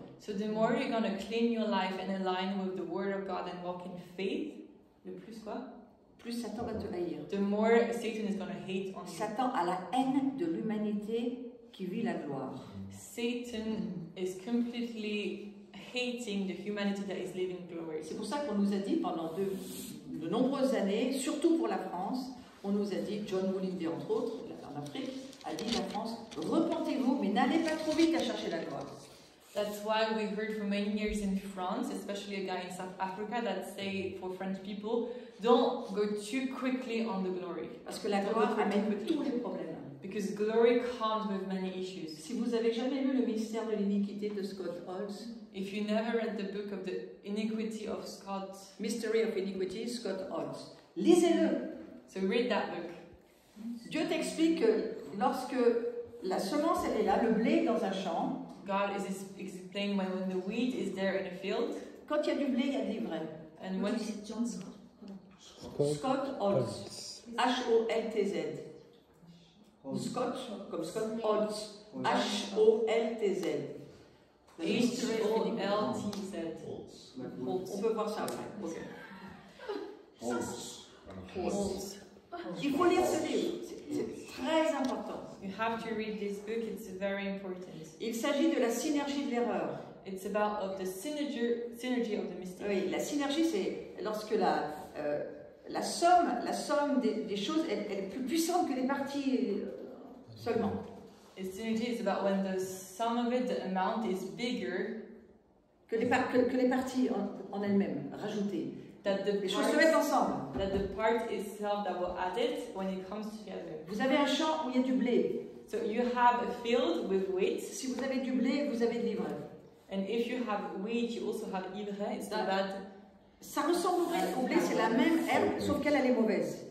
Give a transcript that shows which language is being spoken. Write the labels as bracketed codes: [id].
[en] So the more you're going to clean your life and align with the word of God and walk in faith, [fr] le plus quoi? plus Satan va te haïr. [en] the more Satan is going to hate on you. [fr] Satan a la haine de l'humanité qui vit la gloire. [en] Satan is completely hating the humanity that is living glory. [fr] C'est pour ça qu'on nous a dit pendant de nombreuses années, surtout pour la France, on nous a dit, John Mulimbi entre autres, en Afrique, a dit la France, repentez-vous, mais n'allez pas trop vite à chercher la gloire. [en] That's why we heard for many years in France, especially a guy in South Africa, that say for French people, don't go too quickly on the glory. [fr] Parce que la gloire amène tous les problèmes. [en] Because glory comes with many issues. [fr] Si vous avez jamais lu le mystère de l'iniquité de Scott Holtz, [en] If you never read the book of the iniquity of Scott, [fr] Mystery of Iniquity, Scott Holtz, lisez-le. [en] so read that book. [fr] Dieu t'explique que lorsque la semence elle est là, le blé dans un champ, [en] God is explaining when the wheat is there in a field, [fr] quand il y a du blé, il y a de l'ivraie. [en] and when John Scott. [fr] Scott Holtz, H-O-L-T-Z. Scott, comme Scott Holtz, H-O-L-T-Z. [en] The Mystery of Iniquity. H-O-L-T-Z. [fr] On peut voir ça après. Ok. Holtz. Il faut lire ce livre, c'est très important. [en] You have to read this book, it's very important. [fr] Il s'agit de la synergie de l'erreur. [en] It's about of the synergy of the mistake. [fr] Oui, la synergie, c'est lorsque la somme des choses elle est plus puissante que les parties seulement. [en] The synergy is about when the sum of it, the amount is bigger, [fr] Que les parties en elles-mêmes, rajoutées. [en] that [fr] Les choses se mettent ensemble. [en] the part itself that will add it when it comes together. [fr] Vous avez un champ où il y a du blé. [en] So you have a field with wheat, [fr] Si vous avez du blé, vous avez de l'ivraie. [en] and if you have wheat, you also have ivraie. It's That- bad. [fr] Ça ressemble au blé, c'est la même herbe, sauf qu'elle elle est mauvaise.